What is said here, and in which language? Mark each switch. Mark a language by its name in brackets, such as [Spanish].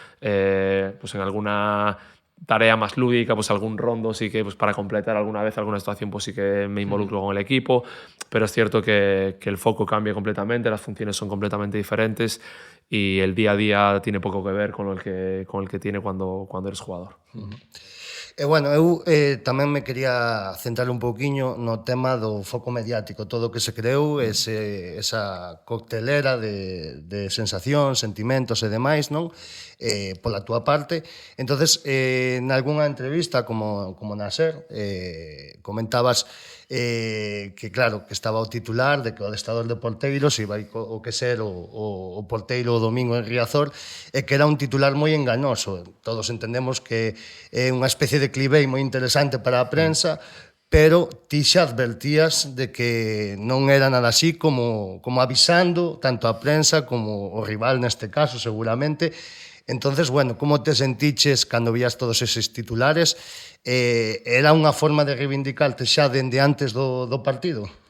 [Spanish] Pues en alguna tarea más lúdica, pues algún rondo sí que pues para completar alguna vez alguna situación pues sí que me involucro con el equipo, pero es cierto que el foco cambia completamente, las funciones son completamente diferentes y el día a día tiene poco que ver con el que tiene cuando eres jugador. [Galician] Bueno, eu tamén me quería centrar un pouquiño no tema do foco mediático, todo o que se creou, esa coctelera de sensacións, sentimentos e demais, non? Pola túa parte. Entonces, nalgúnha entrevista, como na SER, comentabas que claro, que estaba o titular de que o adestrador de porteiros iba o que ser o porteiro o domingo en Riazor, e que era un titular moi enganoso. Todos entendemos que é unha especie de clivei moi interesante para a prensa, pero ti xa advertías de que non era nada así, como avisando tanto a prensa como o rival neste caso seguramente. Entonces, bueno, como te sentiches cando vías todos eses titulares? Era unha forma de reivindicarte xa dende antes do partido?